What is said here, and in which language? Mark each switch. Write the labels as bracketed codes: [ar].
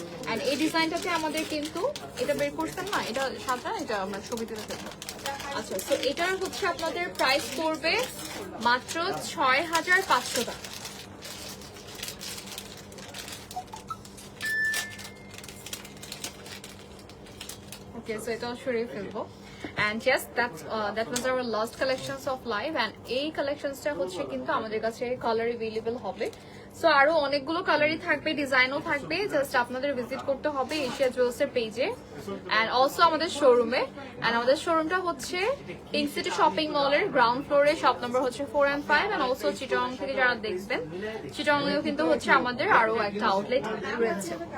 [bn] And এই ডিজাইনটাতে আমাদের কিন্তু এটা বের করছেন না, এটা সাদা, এটা আমরা ছবি তুলে ফেলবো। আচ্ছা, তো এটার হচ্ছে আপনাদের প্রাইস পড়বে মাত্র 6500 টাকা। [en] Okay, so [bn] এটা সরিয়ে ফেলবো। [en] And yes, that was our last collections of live, and [bn] এই কালেকশনসটা হচ্ছে কিন্তু আমাদের কাছে কালার अवेलेबल হবে। সো আরো অনেকগুলো কালারই থাকবে, ডিজাইনও থাকবে, জাস্ট আপনাদের ভিজিট করতে হবে এশিয়া জুয়েলস এর পেজে এন্ড অলসো আমাদের শোরুমে। এন্ড আমাদের শোরুমটা হচ্ছে পিঙ্ক সিটি শপিং মলের গ্রাউন্ড ফ্লোরে, শপ নাম্বার হচ্ছে 4 and 5। এন্ড অলসো চিটং থেকে যারা দেখবেন, চিটংয়েও কিন্তু হচ্ছে আমাদের আরো একটা আউটলেট রয়েছে।